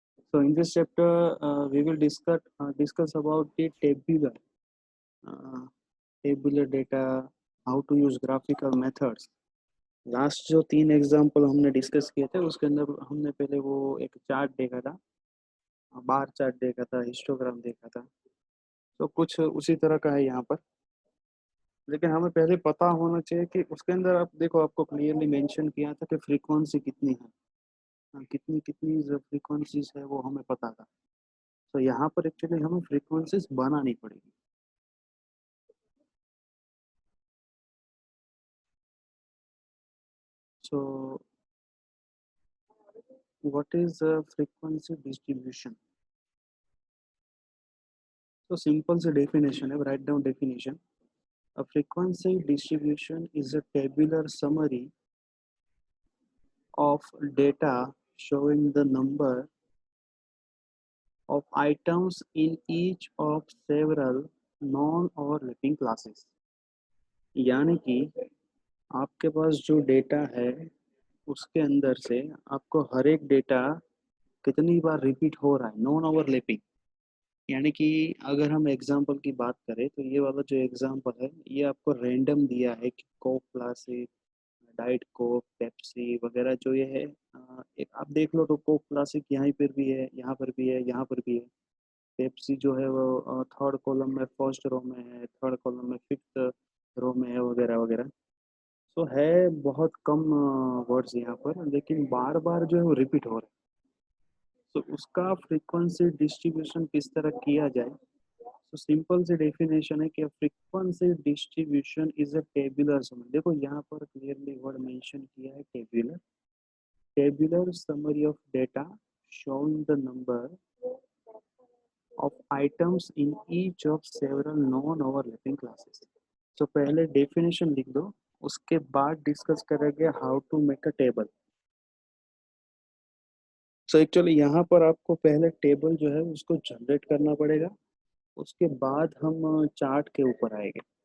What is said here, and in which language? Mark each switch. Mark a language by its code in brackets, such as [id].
[en] So, in this chapter, we will discuss about the uh, tabular data, how to use graphical methods. [hi] Last जो 3 example हमने discuss किए थे उसके अंदर हमने पहले वो एक चार्ट देखा था, बार चार्ट देखा था, हिस्टोग्राम देखा था। तो कुछ उसी तरह का है यहाँ पर, लेकिन हमें पहले पता होना चाहिए कि उसके अंदर आप देखो, आपको क्लियरली मेंशन किया था कि फ्रीक्वेंसी कितनी है, कितनी कितनी जो फ्रीक्वेंसीज है वो हमें पता था। तो यहाँ पर एक्चुअली हमें फ्रीक्वेंसीज बनानी पड़ेगी। [en] So what is frequency distribution? [hi] तो सिंपल से डेफिनेशन है, write down definition. [en] A frequency distribution is a tabular summary of data showing the number of items in each of several non-overlapping classes। [hi] यानी कि आपके पास जो data है उसके अंदर से आपको हर एक डेटा कितनी बार रिपीट हो रहा है, नॉन ओवरलैपिंग। यानी कि अगर हम एग्जाम्पल की बात करें तो ये वाला जो एग्जाम्पल है ये आपको रैंडम दिया है कि Coke classic, diet Coke, Pepsi वगैरह जो ये है, एक आप देख लो तो कोक क्लासिक यहाँ पर भी है, यहाँ पर भी है, यहाँ पर भी है। पेप्सी जो है वो थर्ड कॉलम में फर्स्ट रो में है, थर्ड कॉलम में फिफ्थ रो में है, वगैरह वगैरह। तो है बहुत कम वर्ड्स यहाँ पर, लेकिन बार बार जो है वो रिपीट हो रहा है। तो उसका फ्रीक्वेंसी डिस्ट्रीब्यूशन किस तरह किया जाए? तो सिंपल सी डेफिनेशन है कि [en] Frequency distribution is a tabular summary. [hi] देखो यहाँ पर क्लियरली वर्ड मेंशन किया है tabular. [en] Tabular summary of data showing the number of items in each of several non-overlapping classes. [hi] तो पहले डेफिनेशन लिख दो, उसके बाद डिस्कस करेंगे [en] How to make a table. [hi] So actually यहाँ पर आपको पहले टेबल जो है उसको जनरेट करना पड़ेगा, उसके बाद हम चार्ट के ऊपर आएंगे।